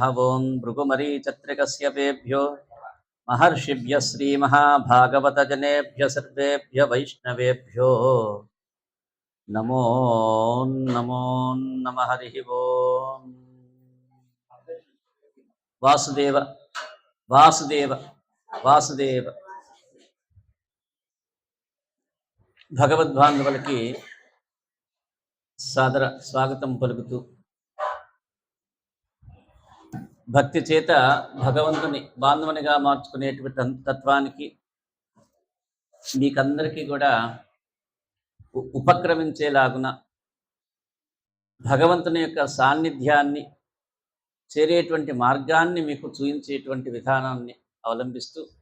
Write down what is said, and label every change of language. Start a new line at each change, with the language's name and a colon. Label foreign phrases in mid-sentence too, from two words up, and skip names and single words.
Sanskrit: ॐ भृगुमरीचत्रिकस्यपेभ्यो महर्षिभ्यः श्रीमहाभागवतजनेभ्यः सर्वेभ्यः वैष्णवेभ्यो नमो नमो नमः। हरिः ओम्।
Telugu: वासुदेव वासुदेव वासुदेव భగవద్బాంధవులకి సాదర స్వాగతం పలుకుతూ భక్తి చేత భగవంతుని బాంధవునిగా మార్చుకునేటువంటి తత్వానికి మీకందరికీ కూడా ఉపక్రమించేలాగున భగవంతుని యొక్క సాన్నిధ్యాన్ని చేరేటువంటి మార్గాన్ని మీకు చూపించేటువంటి విధానాన్ని అవలంబిస్తూ